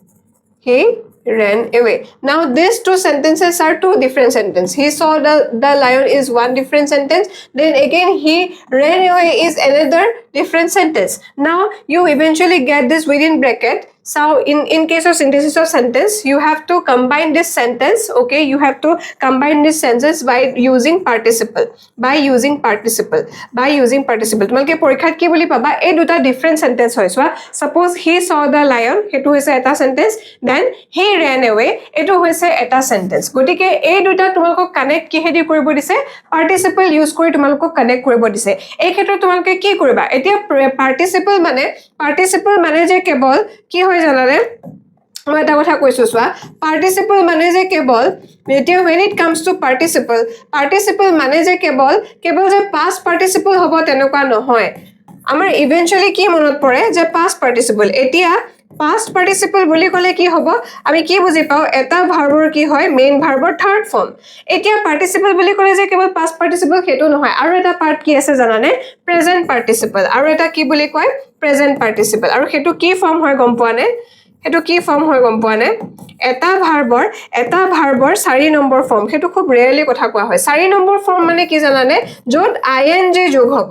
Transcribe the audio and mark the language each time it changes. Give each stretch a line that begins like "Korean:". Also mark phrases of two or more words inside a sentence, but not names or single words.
English: now these two sentences are two different sentences he saw the lion is one different sentence then again he ran away is another different sentence now you eventually get this within bracket so in case of synthesis of sentence you have to combine this sentence okay you have to combine this sentence by using participle
Assamese: তোমালোকে পৰীক্ষাত কি বুলি পাবা এই দুটা
English: different sentence
Assamese: হয়
English: so suppose he saw the lion
Assamese: হেতু হৈছে এটা sentence
English: then he ran away
Assamese: এটো হৈছে এটা sentence গটিকে এই দুটা তোমালোকক কানেক্ট কিহেদি কৰিব দিছে
English: participle use
Assamese: কৰি তোমালোকক কানেক্ট কৰিব দিছে এই ক্ষেত্ৰত তোমালোকে কি কৰিবা এতিয়া participle মানে যে কেৱল কি হয় জানানে মই এটা কথা কৈছো সোৱা participle মানে যে কেৱল এতিয়া
English: when it comes to participle
Assamese: মানে যে কেৱল যে
English: past participle
Assamese: হ'ব তেনেকুৱা নহয় আমাৰ eventually কি মনত পৰে যে
English: past participle
Assamese: এতিয়া
English: past participle
Assamese: বুলি ক'লে কি হ'ব আমি কি বুজি পাও এটা ভাৰ্বৰ কি হয়
English: main verb third form
Assamese: এতিয়া participle বুলি ক'লে যে কেৱল
English: past participle
Assamese: হেতু নহয় আৰু এটা পাৰ্ট কি আছে জানানে
English: present participle
Assamese: আৰু এটা কি বুলি কয়
English: present participle
Assamese: আৰু হেতু কি ফৰ্ম হয় গম পোৱা নে হেতু কি ফৰ্ম হয় গম পোৱা নে এটা ভাৰ্বৰ 4 নম্বৰ ফৰ্ম হেতু খুব ৰেয়াৰলি কথা কোৱা হয় 4 নম্বৰ ফৰ্ম মানে কি জানানে যত ing যোগ